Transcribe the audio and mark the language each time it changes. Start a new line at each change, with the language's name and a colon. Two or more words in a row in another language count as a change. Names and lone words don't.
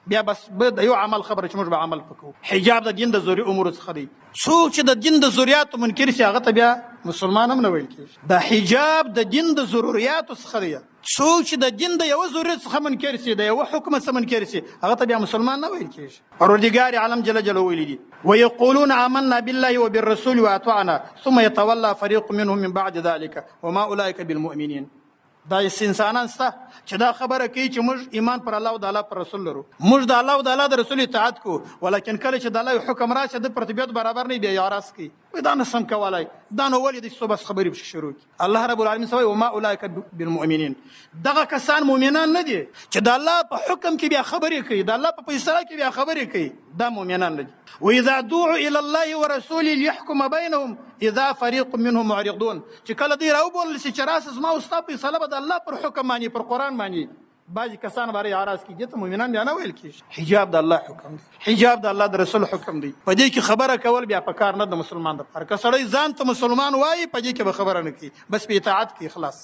Pashto: بیا بس د یو عمل خبره چې موږ به عمل وکړو. حجاب د دین د ضروري امور څخه دی. څوک چې د دین د ضرورتو منکر شي هغه ته بیا مسلمان هم نه ویل کېږي. د حجاب د دین د ضرورتو څخه دی. څوک چې د دین د یو ضرورت څخه منکر شي، د یو حکم څخه منکر شي، هغه ته بیا مسلمان نه ویل کېږي. پروردګار عالم
Arabic: جل جلاله
Pashto: ویلي دي
Arabic: ويقولون آمنا بالله وبالرسول واطعنا ثم يتولى فريق منهم من بعد ذلك وما اولئك بالمؤمنين.
Pashto: دا انسانان سته چې دا خبره کوي چې موږ ایمان پر الله او د الله پر رسول لرو، موږ د الله او د الله د رسول اطاعت کوو، ولیکن کله چې د الله حکم راشي د پر طبیعت برابر نه بیا یاراس کوي. دا نه سم کولای، دا نو ولې د څه بس خبرې شروع کی. الله رب العالمین سوی
Arabic: وما اولئک بالمؤمنین.
Pashto: دغه کسان مؤمنان نه دي چې د الله په حکم کې بیا خبرې کوي، د الله په فیصله کې بیا خبرې کوي. دا مؤمنان نه دي.
Arabic: واذا دعوا الى الله ورسوله ليحكم بينهم اذا فريق منهم معرضون.
Pashto: چې کله دی راو بول چې راس ما او ستا فیصله به د الله پر حکم باندې پر قران باندې بعضی کسان باندې اعتراض کوي، ته مؤمنان بیا نه ویل کیږي. حجاب د الله حکم دی، حجاب د الله د رسول حکم دی. په دې کې خبره کول بیا په کار نه د مسلمان د پر کسړی ځان ته مسلمان وایي، په دې کې به خبره نه کوي، بس په اطاعت کې اخلاص.